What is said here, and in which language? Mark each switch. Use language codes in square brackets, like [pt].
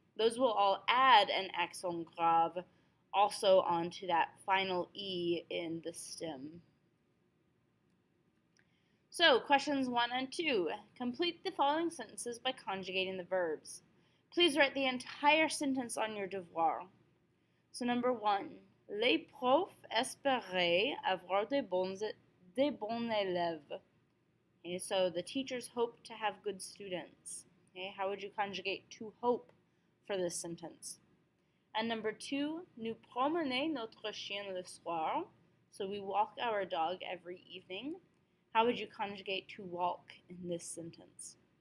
[en] Those will all add an accent grave also onto that final E in the stem. So, questions 1 and 2. Complete the following sentences by conjugating the verbs. Please write the entire sentence on your devoir. So, number 1. [fr] Les profs espéraient avoir des bons élèves. [en] Okay, so the teachers hope to have good students. Okay, how would you conjugate to hope for this sentence? And number 2, [fr] nous promenons notre chien le soir. [en] So we walk our dog every evening. How would you conjugate to walk in this sentence?